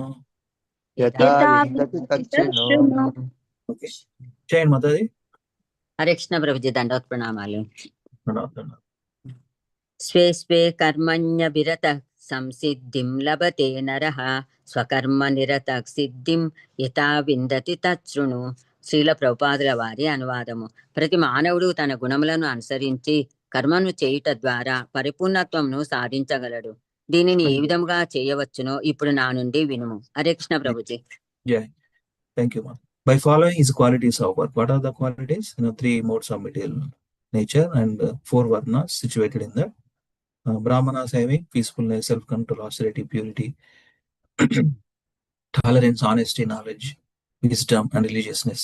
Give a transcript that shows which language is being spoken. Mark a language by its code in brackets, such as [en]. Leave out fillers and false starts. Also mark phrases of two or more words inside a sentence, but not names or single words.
[sa] यथा विन्दति तच्छृणु [en] Okay, chant Mataji. [te] హరే కృష్ణ ప్రభుజీ దండవత్ ప్రణామాలు Pranam. [sa] स्वे स्वे कर्मण्यभिरतः संसिद्धिं लभते नरः स्वकर्मनिरतः सिद्धिं यथा విందతి తచ్ఛృణు. [te] శ్రీల ప్రభుపాదుల వారి అనువాదము. ప్రతి మానవుడు తన గుణములను అనుసరించి కర్మను చేయుట ద్వారా పరిపూర్ణత్వమును సాధించగలడు. దీనిని ఏ విధముగా చేయవచ్చునో ఇప్పుడు నా నుండి వినుము. హరే కృష్ణ ప్రభుజీ. [en] Yeah, thank you, ma'am. By following his qualities of work, what are the qualities? 3 modes of material nature and 4 varnas situated in that. Brahmanas having peacefulness, self-control, austerity, purity, tolerance, honesty, knowledge, wisdom, and religiousness.